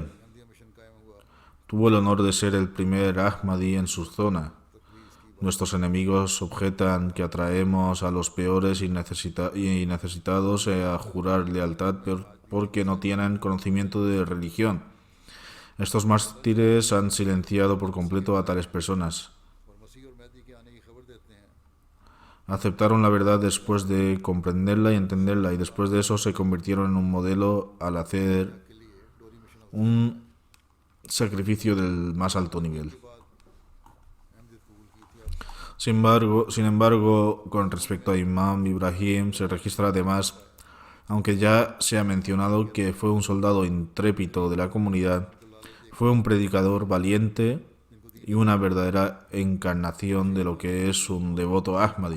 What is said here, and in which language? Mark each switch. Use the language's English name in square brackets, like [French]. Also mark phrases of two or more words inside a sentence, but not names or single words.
[Spanish] Tuvo el honor de ser el primer Ahmadi en su zona. Nuestros enemigos objetan que atraemos a los peores y necesitados a jurar lealtad porque no tienen conocimiento de religión. Estos mártires han silenciado por completo a tales personas. [Urdu] اور مسیح اور مہدی کے آنے کی خبر دیتے ہیں. [Spanish] Aceptaron la verdad después de comprenderla y entenderla, y después de eso se convirtieron en un modelo al hacer un sacrificio del más alto nivel. Sin embargo, con respecto a Imam Ibrahim, se registra además, aunque ya se ha mencionado que fue un soldado intrépido de la comunidad, fue un predicador valiente y una verdadera encarnación de lo que es un devoto Ahmadi.